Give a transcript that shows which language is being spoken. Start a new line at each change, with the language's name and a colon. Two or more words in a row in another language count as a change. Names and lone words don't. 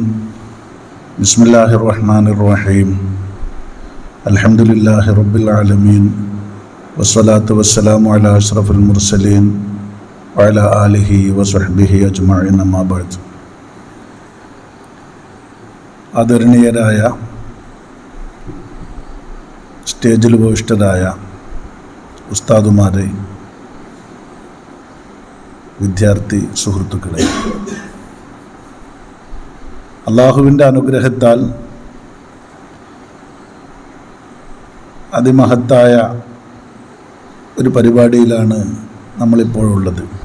Arabic: بسم الله الرحمن الرحيم. الحمد لله رب العالمين والصلاة والسلام على أشرف المرسلين وعلى آله وصحبه أجمعين. أما بعد.
Malayalam: ആദരണീയരായ സ്റ്റേജിൽ ഉപവിഷ്ടരായ ഉസ്താദുമാരെ, വിദ്യാർത്ഥി സുഹൃത്തുക്കളെ, അള്ളാഹുവിൻ്റെ അനുഗ്രഹത്താൽ അതിമഹത്തായ ഒരു പരിപാടിയിലാണ് നമ്മളിപ്പോഴുള്ളത്.